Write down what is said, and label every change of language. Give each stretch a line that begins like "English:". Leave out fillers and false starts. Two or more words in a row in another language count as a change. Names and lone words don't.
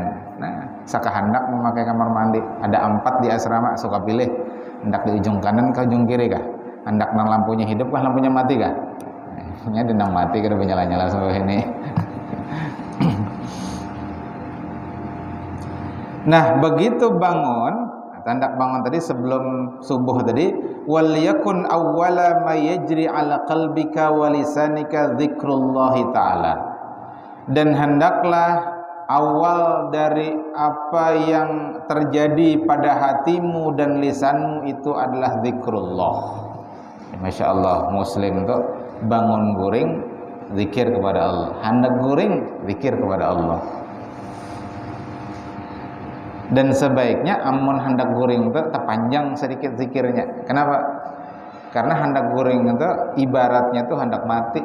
Banjar: Nah, saka hendak memakai kamar mandi, ada 4 di asrama, suka pilih hendak di ujung kanan ke ujung kiri kah? hendak nang lampunya hidup kah lampunya mati kah? Nya denang mati kada nyala-nyala sampai ini. Nah, begitu bangun, tanda bangun tadi sebelum subuh tadi,
Arabic: وليكن أول ما يجري على قلبك ولسانك ذكر الله تعالى.
Indonesian: Dan hendaklah awal dari apa yang terjadi pada hatimu dan lisanmu itu adalah zikrullah.
Arabic: ما شاء الله,
Banjar: muslim tuh bangun guring zikir kepada Allah, hendak guring zikir kepada Allah. Dan sebaiknya amun hendak guring itu terpanjang sedikit zikirnya. Kenapa? Karena hendak guring itu ibaratnya tuh hendak mati.